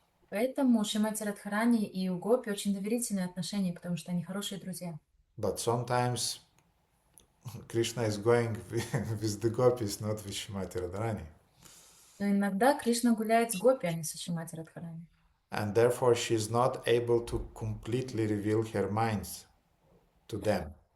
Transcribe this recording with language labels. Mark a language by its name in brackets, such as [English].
[Russian] Поэтому у Шримати Радхарани и у гопи очень доверительные отношения, потому что они хорошие друзья. [English] But sometimes Krishna is going with the gopis, not with Shrimati Radharani. [Russian] Но иногда Кришна гуляет с гопи, а не со Шримати Радхарани. [English] and therefore she is not able to completely reveal her minds to them.